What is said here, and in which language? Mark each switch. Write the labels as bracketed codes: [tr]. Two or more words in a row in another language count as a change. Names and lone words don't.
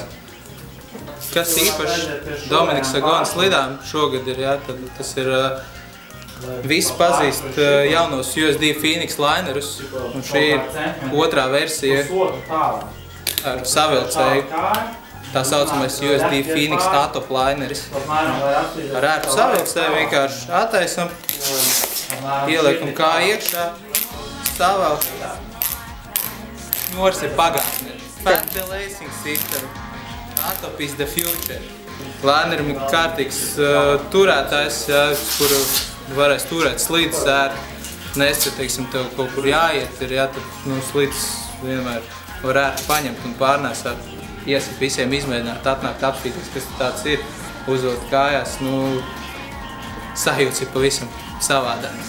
[lv] Kas īpaši Dominika Sagona slidām šogad ir, jā, tad tas ir visi pazīst jaunos USD Phoenix linerus, un šī ir otrā versija ar savilcēju. tā saucamais USD Phoenix Atop lineris. Ar ērtu savilcēju vienkārši attaisam, ieliekam kā iekšā, savēl. Nors ir pagātne. [en] Fat Lacing System. Atop is the future. [lv] Linerim ir kārtīgs turētājs, kuru varēs turēt slīdes ērti. Nesce, teiksim, tev kaut kur jāiet, tad slīdes vienmēr var ērti paņemt un pārnēsāt. Iesaku visiem izmēģināt, atnākt apstīties, kas tāds ir, uzvilkt kājās, sajūts ir pavisam savādāk.